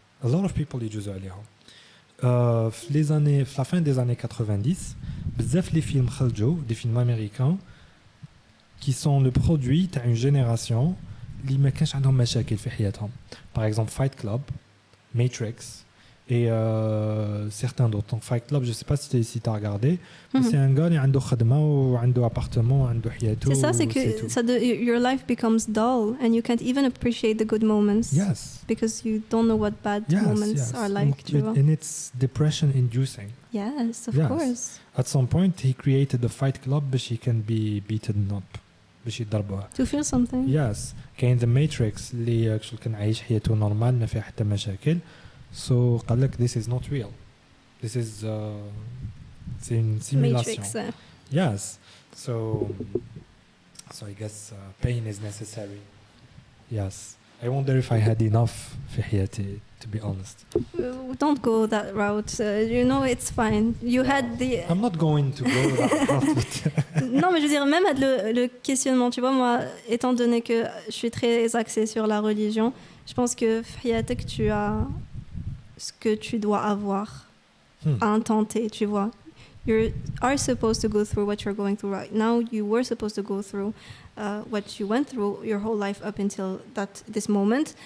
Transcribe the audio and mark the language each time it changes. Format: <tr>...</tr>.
<en>A lot of people</en> <ar>يجوزوا عليها.</ar> <fr>في la fin des années 90, بزاف les films خرجوا, des films américains qui sont le produit d'une génération</fr> <ar>اللي ما كانش عندهم مشاكل في حياتهم.</ar> <fr>Par exemple, Fight Club, Matrix et certains d'autres. Donc Fight Club, je sais pas si tu as regardé, mais c'est un gars qui a un خدمة وعنده appartement,</fr> <ar>عنده حياته.</ar> <fr>C'est ça, c'est que</fr> <en>your life becomes dull and you can't even appreciate the good moments. Yes. Because you don't know what bad moments are like. And it's depression inducing. Yes, of course. At some point, he created the Fight Club but he can be beaten up.</en> <ar>باش يضربوها.</ar> <en>To feel something. Yes.</en> <ar>كاين The Matrix اللي كان عايش حياته نورمال ما فيها حتى مشاكل.</ar> <en>So قال لك this is not real. This is</en> <fr>c'est une simulation.</fr> <en>Matrix. Yes. So I guess pain is necessary. Yes. I wonder if I had enough</en> <ar>في حياتي,</ar> <en>to be honest. Don't go that route. You know, it's fine. You had the... I'm not going to go that route.</en> <fr>Non, mais je veux dire, même le questionnement, tu vois, moi, étant donné que je suis très axée sur la religion, je pense que Fiatek, tu as ce que tu dois avoir à un temps T, tu vois.</fr> <en>You are supposed to go through what you're going through right now. You were supposed to go through what you went through your whole life up until this moment.</en>